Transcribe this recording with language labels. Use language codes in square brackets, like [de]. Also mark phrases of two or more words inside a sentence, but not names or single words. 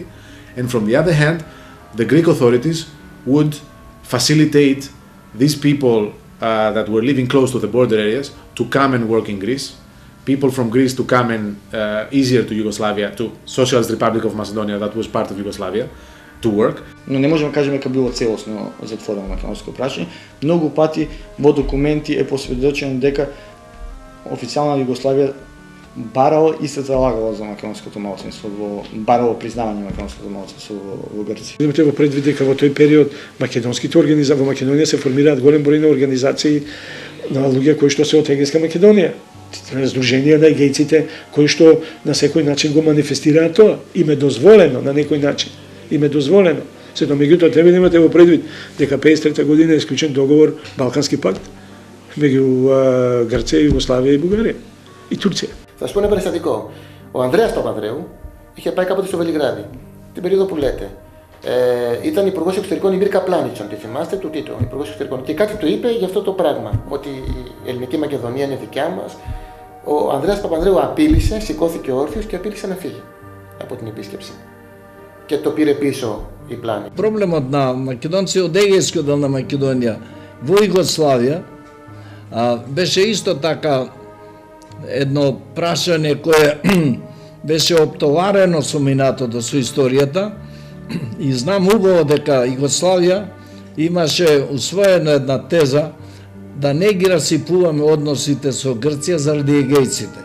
[en] And from the other hand, the Greek authorities would facilitate these people that were living close to the border areas to come and work in Greece, people from Greece to come and easier to Yugoslavia, to Socialist Republic of Macedonia that was part of Yugoslavia, to work. [mk] Но не можеме да кажеме дека било целосно затворено македонско прашање. Многу пати во документи е посведочено дека официјална Југославија барало и се залагало за македонското малцинство, барало признавање на македонското малцинство во Грција. Треба предвид дека во тој период македонските организации во Македонија се формираат голем број на организации на луѓе кои што се од Егејска Македонија. Раздруженија на егејците кои што на секој начин го манифестираат тоа. Им е дозволено на некој начин. Им е дозволено. Сето меѓутоа треба да имате во предвид дека 53 година е склучен договор Балкански пакт меѓу Грција, Југославија и Бугарија и Турција. [el] Θα σου πω ένα περιστατικό. Ο Ανδρέας Παπανδρέου είχε πάει κάποτε στο Βελιγράδι, την περίοδο που λέτε. Ήταν υπουργός εξωτερικών η Μίρκα Πλάνιτς, αν τη θυμάστε, του Τίτο, υπουργός εξωτερικών. Και κάτι του είπε για αυτό το πράγμα, ότι η ελληνική Μακεδονία είναι δικιά μας. Ο Ανδρέας Παπανδρέου απείλησε, σηκώθηκε όρθιος και απείλησε να φύγει από την επίσκεψη. Και το πήρε πίσω η Πλάνιτς. [mk] Проблемот на македонци од Егејскиот дел на Македонија во Југославија Беше исто така едно прашање кое беше оптоварено со минатото, со историјата, и знам убаво дека Југославија имаше усвоена една теза да не ги расипуваме односите со Грција заради егејците.